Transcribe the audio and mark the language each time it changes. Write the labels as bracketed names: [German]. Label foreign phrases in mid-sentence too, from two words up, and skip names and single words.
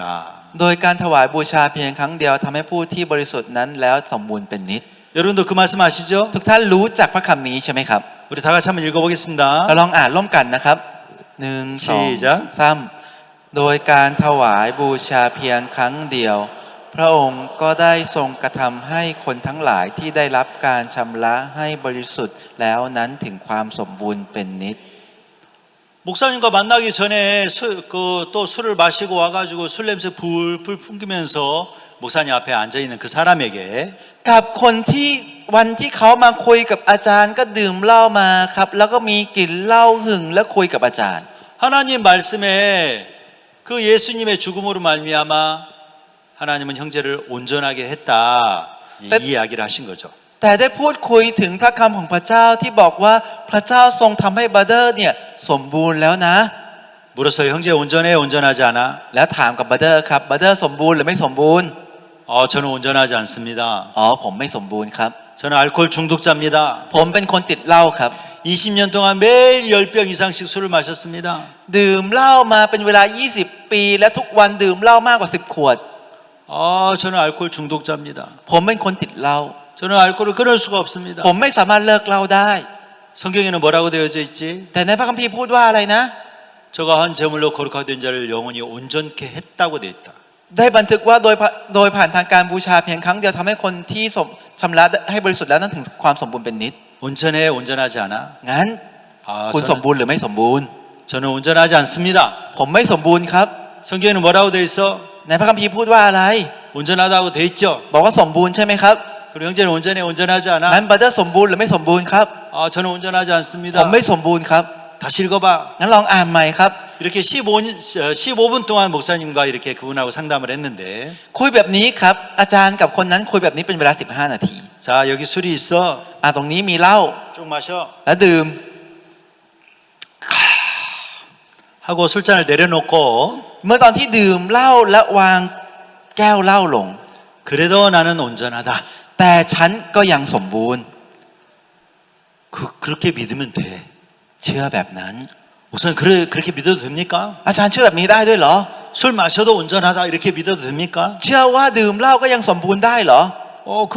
[Thai] โดยการถวายบูชาเพียงครั้งเดียวทำให้ผู้ที่บริสุทธิ์นั้นแล้วสมบูรณ์เป็นนิจ [Korean] 여러분도 그 말씀 아시죠? [Thai] ทุกท่านรู้จักพระคำนี้ใช่ไหมครับ [Korean] 우리 다 같이 한번 읽어보겠습니다. [Thai] เราลองอ่านร่วมกันนะครับ1 [Korean] 시작 [Thai] 2 3โดยการถวายบูชาเพียงครั้งเดียว พระองค์ก็ได้ทรงกระทำให้คนทั้งหลายที่ได้รับการชำระให้บริสุทธิ์แล้วนั้นถึงความสมบูรณ์เป็นนิจ [Korean] 목사님과 만나기 전에 또 술을 마시고 와가지고 술 냄새 불풀 풍기면서 목사님 앞에 앉아 있는 그 사람에게 [Thai] กับคนที่วันที่เขามาคุยกับอาจารย์ก็ดื่มเหล้ามาครับแล้วก็มีกลิ่นเหล้าหึงแล้วคุยกับอาจารย์ [Korean] 하나님 말씀에 그 예수님의 죽음으로 말미암아 하나님은 형제를 온전하게 했다 이 이야기를 하신 거죠. [Thai] แต่ได้พูดคุยถึงพระคำของพระเจ้าที่บอกว่าพระเจ้าทรงทำให้บัดเดอร์เนี่ยสมบูรณ์แล้วนะ [Korean] 물었어요. 형제 온전해 온전하지 않아? [Thai] แล้วถามกับบัดเดอร์ครับบัดเดอร์สมบูรณ์หรือไม่สมบูรณ์ [Korean] 저는 온전하지 않습니다. [Thai] อ๋อผมไม่สมบูรณ์ครับ [Korean] 저는 알코올 중독자입니다. [Thai] ผมเป็นคนติดเหล้าครับ [Korean] 20년 동안 매일 10병 이상씩 술을 마셨습니다. [Thai] ดื่มเหล้ามาเป็นเวลา20 ปีและทุกวันดื่มเหล้ามากกว่า10ขวด [Korean] 저는 알코올 중독자입니다. [Thai] ผมเป็นคนติดเหล้า [Korean] 저는 알코올을 끊을 수가 없습니다. [Thai] ผมไม่สามารถเลิกเหล้าได้ [Korean] 성경에는 뭐라고 되어져 있지? [Thai] แต่ในพระคัมภีร์พูดว่าอะไรนะ [Korean] 저가 한 제물로 거룩하게 된 자를 영원히 온전케 했다고 되어 있다. [Thai] ได้บันทึกว่าโดยผ่านทางการบูชาเพียงครั้งเดียวทำให้คนที่ชำระให้บริสุทธิ์แล้วนั้นถึงความสมบูรณ์เป็นนิจ [Korean] 온전해 온전하지 않아? [Thai] งั้นคุณสมบูรณ์หรือไม่สมบูรณ์ [Korean] 저는 온전하지 않습니다. [Thai] ผมไม่สมบูรณ์ครับ [Korean] 성경에는 뭐라고 되어 있어? [Thai] ในพระคัมภีร์พูดว่าอะไร [Korean] 온전하다고 되어 있죠. [Thai] บอกว่าสมบูรณ์ใช่ไหมครับ [Korean] 그리고 형제는 온전해 온전하지 않아? [Thai] งั้นบัดเดอร์สมบูรณ์หรือไม่สมบูรณ์ครับ [Korean] 저는 온전하지 [Thai] ผม [Korean] 않습니다. [Thai] ไม่สมบูรณ์ครับ [Korean] 다시 읽어봐. [Thai] งั้นลองอ่านใหม่ครับ [Korean] 이렇게 15분 동안 목사님과 이렇게 그분하고 상담을 했는데 [Thai] คุยแบบนี้ครับอาจารย์กับคนนั้นคุยแบบนี้เป็นเวลา15นาที [Korean] 자 여기 술이 있어. [Thai] ตรงนี้มีเหล้า [Korean] 쭉 마셔. [Thai] แล้วดื่ม [Korean] 하고 술잔을 내려놓고 [Thai] เมื่อตอนที่ดื่มเหล้าและวางแก้วเหล้าลง [Korean] 그래도 나는 온전하다. [Thai] แต่ฉันก็ยังสมบูรณ์ [Korean] 그렇게 믿으면 돼. [Thai] เชื่อแบบนั้น [Korean] 우선 그렇게 믿어도 됩니까? [Thai] อาจารย์เชื่อแบบนี้ได้ด้วยเหรอ [Korean] 술 마셔도 온전하다 이렇게 믿어도 됩니까? [Thai] เชื่อว่าดื่มเหล้าก็ยังสมบูรณ์ได้เหรอ [Korean] 그래.